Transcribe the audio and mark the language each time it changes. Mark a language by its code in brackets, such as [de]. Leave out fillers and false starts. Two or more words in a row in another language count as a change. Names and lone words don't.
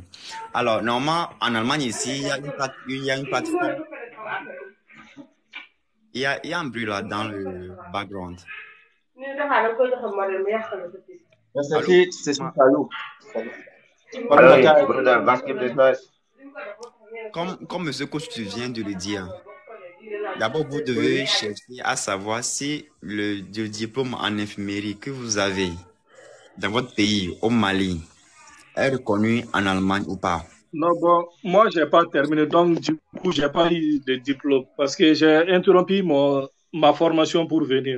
[fr] Alors, normalement, en Allemagne ici, il y a une plateforme. Il y a un bruit là dans le background. Allô? C'est Salo. Salo. Bonne [en] Hello, [fr] matin. [en] brother. [de] Was gibt es Neues? [fr] comme monsieur coach, tu viens de le dire, d'abord, vous devez chercher à savoir si le diplôme en infirmerie que vous avez dans votre pays, au Mali, est reconnu en Allemagne ou pas. Non, bon, moi, j'ai pas terminé, donc du coup, j'ai pas eu de diplôme parce que j'ai interrompu ma formation pour venir.